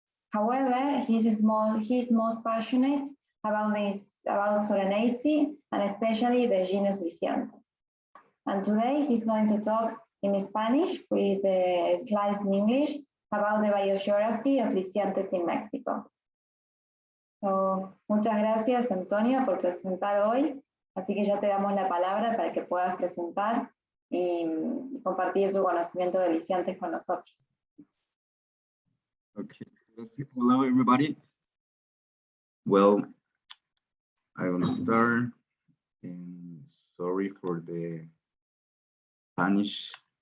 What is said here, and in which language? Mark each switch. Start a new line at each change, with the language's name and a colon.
English: However, he's most passionate about Solanaceae, and especially the genus Lisiantes. And today he's going to talk in Spanish with the slides in English about the biogeography of Lisiantes in Mexico.
Spanish: So, muchas gracias, Antonio, por presentar hoy. Así que ya te damos la palabra para que puedas presentar y compartir tu conocimiento de Lisiantes con nosotros.
English: Okay, hello everybody. Well, I will start, and sorry for the Spanish.